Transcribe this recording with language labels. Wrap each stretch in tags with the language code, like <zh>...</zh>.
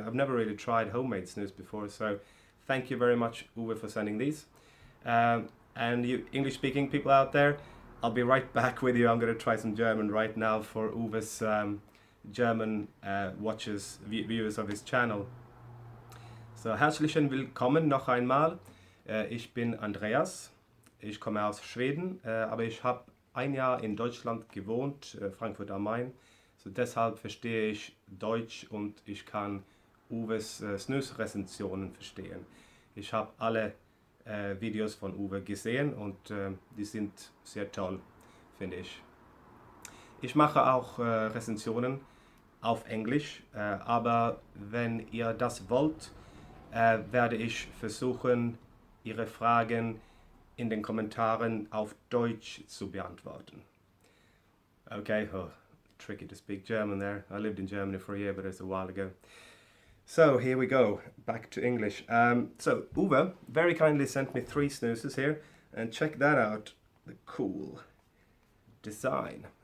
<en>I've never really tried homemade snus before, so thank you very much, Uwe, for sending these. And you English-speaking people out there, I'll be right back with you. I'm going to try some German right now for Uwe's German viewers of his channel.</en> <de>So, herzlichen Willkommen noch einmal. Ich bin Andreas. Ich komme aus Schweden, aber ich habe ein Jahr in Deutschland gewohnt, Frankfurt am Main. So deshalb verstehe ich Deutsch und ich kann Uwes Snus-Rezensionen verstehen. Ich habe alle Videos von Uwe gesehen und die sind sehr toll, finde ich. Ich mache auch Rezensionen auf Englisch, aber wenn ihr das wollt, werde ich versuchen, Ihre Fragen in den Kommentaren auf Deutsch zu beantworten.</de> <en>Okay, tricky to speak German there. I lived in Germany for a year, but it's a while ago. So here we go, back to English. So Uwe very kindly sent me 3 snoozes here, and check that out, the cool design.</en>